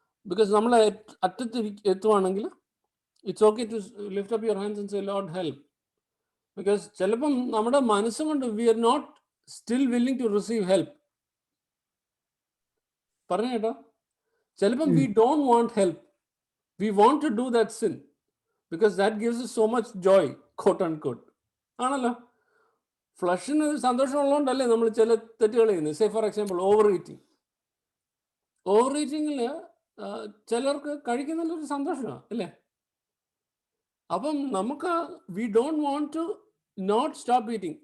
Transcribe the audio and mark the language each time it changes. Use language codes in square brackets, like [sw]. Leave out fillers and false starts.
[en] because [ml] നമ്മൾ അറ്റത്ത് എത്തുവാണെങ്കിൽ [en] It's okay to lift up your hands and say Lord help. Because [ml] ചിലപ്പം നമ്മുടെ മനസ്സുകൊണ്ട് [en] We are not still willing to receive help. [ml] പറഞ്ഞു കേട്ടോ, ചിലപ്പം [en] We don't want help. We want to do that sin because that gives us so much joy, quote unquote. [ml] ആണല്ലോ, ഫ്ലഷിന് സന്തോഷം ഉള്ളതുകൊണ്ടല്ലേ നമ്മൾ ചില തെറ്റുകൾ ചെയ്യുന്നത്. [en] say for example [ml] ഓവർ ഈറ്റിങ്ങിൽ ചിലർക്ക് കഴിക്കുന്നതിലൊരു സന്തോഷമാണ് അല്ലേ? അപ്പം നമുക്ക് [en] We don't want to not stop eating.